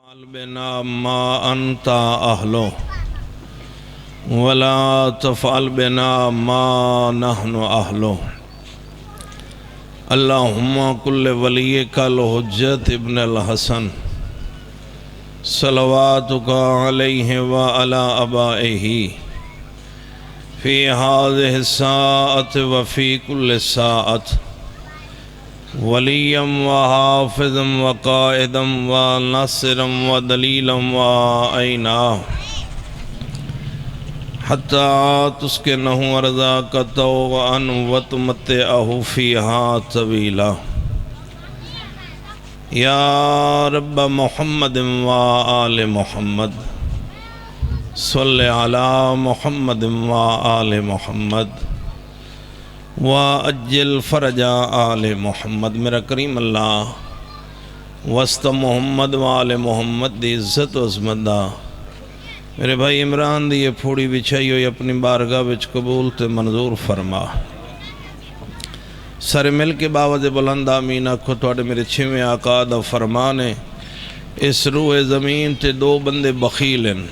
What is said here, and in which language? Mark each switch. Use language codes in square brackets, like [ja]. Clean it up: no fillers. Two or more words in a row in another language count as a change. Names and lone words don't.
[ar] افعل بنا ما انت اہلو ولا تفعل بنا ما نحن اہلو اللہم کل ولیک الحجت ابن الحسن صلواتک علیہ وعلی آبائہ فی ہذہ الساعۃ وفی کل ساعۃ ولیم وحافظم وقائدم وناصرم ودلیلم وعینا حتی تسکنہ ارضاک طوعا وتمتعہ فیہا طویلا یا رب محمد وآل محمد صلی علی محمد وآل محمد وَأَجِّلْ فَرَجَ آلِ محمد۔ [pa] میرا کریم اللہ وسط محمد وآل محمد دی عزت و عظمت دا میرے بھائی عمران دی یہ پھوڑی بچھائی ہوئی اپنی بارگاہ وچ قبول تے منظور فرما۔ سر مل کے باوز بلند آمین آکھو توڑے میرے چھویں آقا دا فرمانے اس روح زمین تے دو بندے بخیل ہیں۔